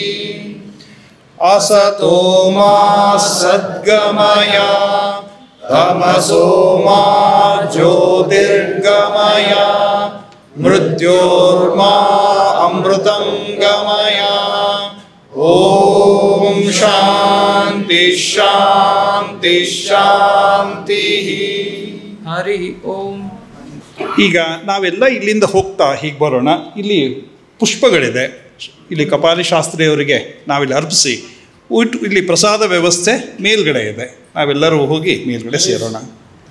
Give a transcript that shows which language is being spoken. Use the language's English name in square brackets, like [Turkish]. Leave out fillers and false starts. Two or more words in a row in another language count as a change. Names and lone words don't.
[Sanskrit] असतो मा सद्गमय तमसो मा ज्योतिर्गमय मृत्योर्मा अमृतं गमय. ॐ शान्ति शान्ति शान्तिः. हरि ओम. [Kannada] ಈಗ ನಾವೆಲ್ಲ ಇಲ್ಲಿಂದ ಹೋಗ್ತಾ ಹೀಗೆ ಬರೋಣ. ಇಲ್ಲಿ ಪುಷ್ಪಗಳಿದೆ, ಇಲ್ಲಿ ಕಪಾಲಿ ಶಾಸ್ತ್ರಿಯವರಿಗೆ ನಾವಿಲ್ಲಿ ಅರ್ಪಿಸಿ ಇಲ್ಲಿ ಪ್ರಸಾದ ವ್ಯವಸ್ಥೆ ಮೇಲ್ಗಡೆ ಇದೆ. ನಾವೆಲ್ಲರೂ ಹೋಗಿ ಮೇಲ್ಗಡೆ ಸೇರೋಣ.